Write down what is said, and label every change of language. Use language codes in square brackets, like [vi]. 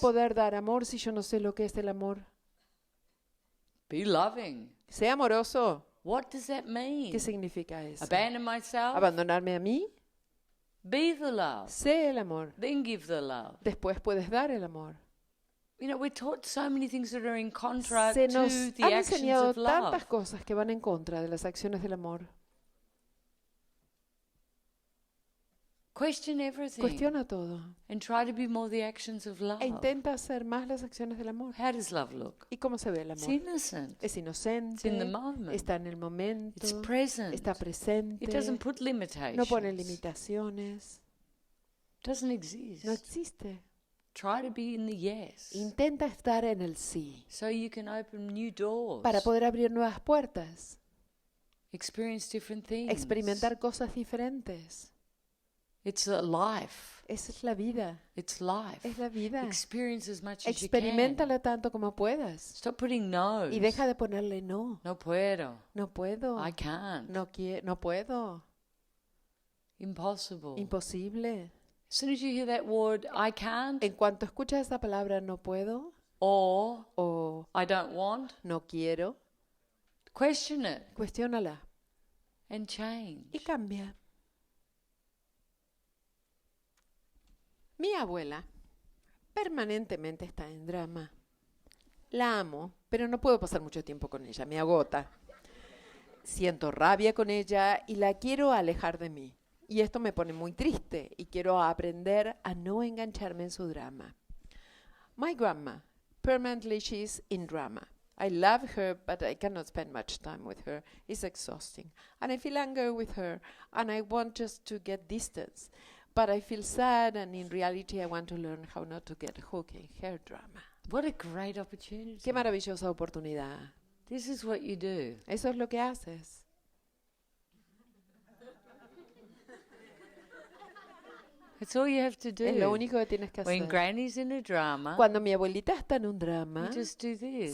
[es] poder dar amor si yo no sé lo que es el amor? [en] Be loving. [es] Sé amoroso. [en] What does that mean? [es] ¿Qué significa eso? [en] Abandon myself? [es] Abandonarme a mí. [en] Be the love. [es] Sé el amor. [en] Then give the love. [es] Después puedes dar el amor. [en] You know, we're taught so many things that are in contra [es] Se [en] to [es] nos [en] the [es] han [en] actions [es] enseñado [en] of love. [es] tantas cosas que van en contra de las acciones del amor. [en] Question everything [es] Cuestiona todo [en] and try to be more the actions of love. [es] e intenta hacer más las acciones del amor. [en] How does love look? [es] ¿Y cómo se ve el [en] It's [es] amor? [en] innocent. [es] Es inocente, [en] It's in the moment. [es] está en el momento, [en] It's present. [es] está presente, [en] It doesn't put limitations. [es] no pone limitaciones, [en] Doesn't exist. [es] no existe. [en] Try to be in the yes. [es] Intenta estar en el sí [en] So you can open new doors. [es] para poder abrir nuevas puertas, [en] Experience different things. [es] experimentar cosas diferentes. [en] It's a life. [es] Esa es la vida, [en] It's life. [es] es la vida. [en] Experience as much as you can. [es] Experiméntala tanto como puedas [en] Stop putting no's. [es] y deja de ponerle no. No puedo. No puedo, [en] I can't. [es] no puedo, [en] Impossible. [es] imposible. [en] As soon as you hear that word, I can't, [es] En cuanto escuchas esa palabra no puedo [en] or [es] o [en] I don't want, [es] no quiero, [en] question it [es] cuestiónala [en] and change. [es] y cambia. Mi abuela permanentemente está en drama. La amo, pero no puedo pasar mucho tiempo con ella, me agota. Siento rabia con ella y la quiero alejar de mí. Y esto me pone muy triste y quiero aprender a no engancharme en su drama. [en] My grandma, permanently she's in drama. I love her, but I cannot spend much time with her. It's exhausting. And I feel anger with her, and I want just to get distance. But I feel sad, and in reality I want to learn how not to get hooked in her drama. What a great opportunity. [es] Qué maravillosa oportunidad. [en] This is what you do. [es] Eso es lo que haces. [en] It's all you have to do. [es] Es lo único que tienes que [en] When [es] hacer. [en] Granny's in a drama, [es] Cuando mi abuelita está en un drama, [en] you just do this